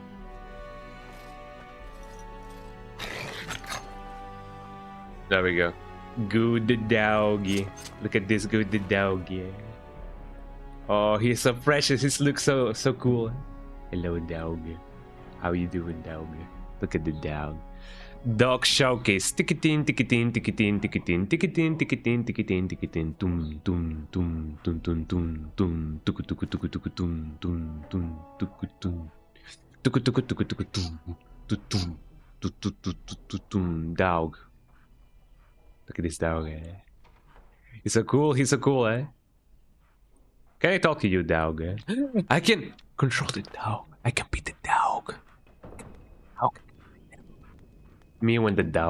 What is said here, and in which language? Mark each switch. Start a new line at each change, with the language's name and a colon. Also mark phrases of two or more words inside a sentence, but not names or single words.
English: There we go. Good doggy. Look at this good doggy. Oh, he's so precious. He looks so cool. Hello, dog. How you doing, dog? Look at the dog. Dog showcase. Ticketin, ticketin, ticketin, ticketin, ticketin, ticketin, ticketin, ticketin. Tum, tum, tum, tum, tum, tum, tum. Tuku, tuku, tuku, tuku, tum, tum, tum, tuku, tum. Tuku, tuku, tuku, tuku, tum, tum, tum. Dog. Look at this dog, eh? He's so cool. He's so cool, eh? Can I talk to you, dog? Eh? I can control the dog. I can beat the dog. How? Me when the dog.